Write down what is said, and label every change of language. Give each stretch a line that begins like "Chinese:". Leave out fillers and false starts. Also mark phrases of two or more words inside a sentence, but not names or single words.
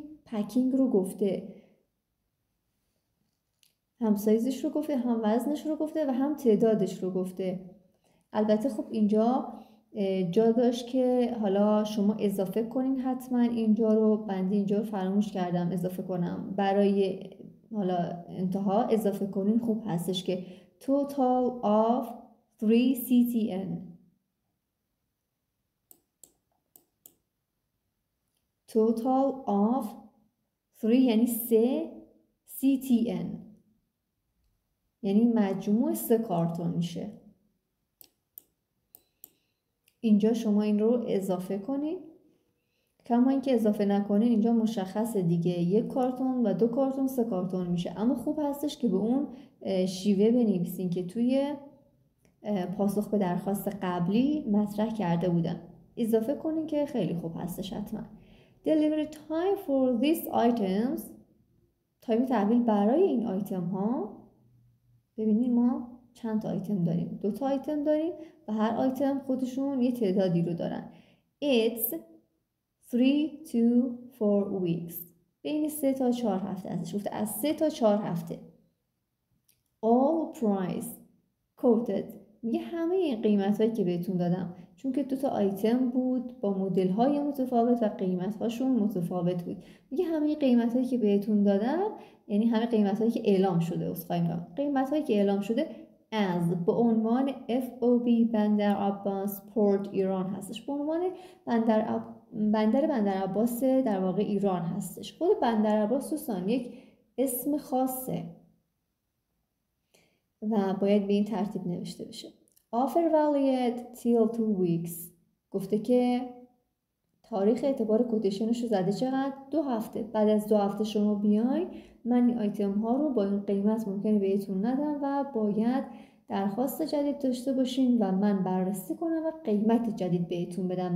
Persian: پکینگ رو گفته، هم سایزش رو گفته، هم وزنش رو گفته و هم تعدادش رو گفته. البته خب اینجا جا داشت که حالا شما اضافه کنین، حتما اینجا رو بنده اینجا رو فراموش کردم اضافه کنم، برای حالا انتها اضافه کنین خوب هستش که
English: total of 3 CTN. total of 3
Persian: یعنی 3 CTN، یعنی مجموع 3 کارتون میشه. اینجا شما این رو اضافه کنید، کما اینکه اضافه نکنین اینجا مشخصه دیگه، 1 کارتون و 2 کارتون 3 کارتون میشه. اما خوب هستش که به اون شیوه بنویسین که توی پاسخ به درخواست قبلی مطرح کرده بودن. اضافه کنین که خیلی خوب هستش حتما.
English: Delivery time for these items،
Persian: تایم تحویل برای این آیتم ها. ببینید ما چند تا آیتم داریم، 2 تا آیتم داریم و هر آیتم خودشون یه تعدادی رو دارن.
English: It's 3 to 4 weeks،
Persian: بین 3 تا 4 هفته ازش گفته، از 3 تا 4 هفته.
English: All price quoted،
Persian: میگه همه این قیمت هایی که بهتون دادم، چون که 2 تا آیتم بود با مدل های متفاوت و قیمت هاشون متفاوت بود، میگه همه قیمت هایی که بهتون دادم یعنی همه قیمت هایی که اعلام شده، قیمت هایی که اعلام شده از به عنوان FOB بندر عباس پورت ایران هستش، به عنوان بندر عباس در واقع ایران هستش. خود بندر عباس دوستان یک اسم خاصه و باید به این ترتیب نوشته بشه.
English: Offer valid till 2 weeks،
Persian: گفته که تاریخ اعتبار کوتیشنش رو زده چقدر؟ 2 هفته. بعد از 2 هفته شما بیاین من این آیتم ها رو با این قیمت ممکنه بهتون ندم و باید درخواست جدید داشته باشین و من بررسی کنم و قیمت جدید بهتون بدم.